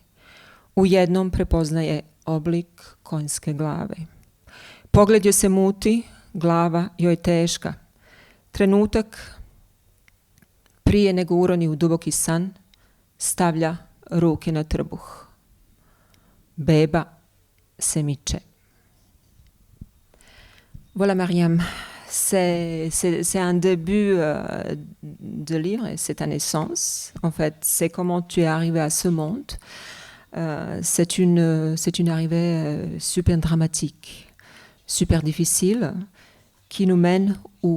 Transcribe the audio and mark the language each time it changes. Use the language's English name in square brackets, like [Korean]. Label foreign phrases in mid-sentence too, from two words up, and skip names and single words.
[Bosnian] U jednom prepoznaje oblik konjske glave. Pogled joj se muti, glava joj je teška. Trenutak prije nego uroni u duboki san, stavlja ruke na trbuh. Beba se miče. [French] Voilà, Mariam. C'est un début de livre, et c'est ta naissance. En fait, c'est comment tu es arrivée à ce monde. C'est une arrivée super dramatique, super difficile, qui nous mène où?